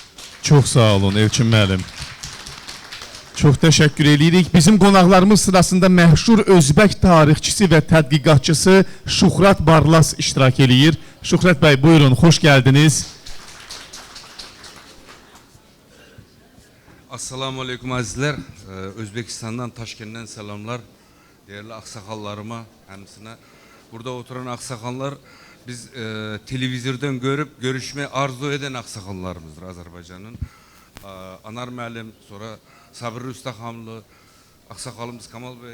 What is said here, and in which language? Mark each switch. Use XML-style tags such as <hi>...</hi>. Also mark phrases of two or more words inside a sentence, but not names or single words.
<az>Çox sağ olun Elçin müəllim. Çox təşəkkür edirik. Bizim qonaqlarımız sırasında məşhur Özbək tarixçisi və tədqiqatçısı Şuhrat Barlas iştirak eləyir. Şuhrat bəy, buyurun, xoş gəldiniz.</az> <ar>السلام عليكم azizler.</ar> <tr>Özbekistan'dan, Taşkent'ten selamlar. Değerli aksakallarıma, hemsine. Burada oturan aksakallar, biz televizyondan görüp görüşmeyi arzu eden aksakallarımızdır Azerbaycan'ın. Anar Müəllim, sonra Sabir Rüstəxanlı, aksakalımız Kamal Bey.</tr>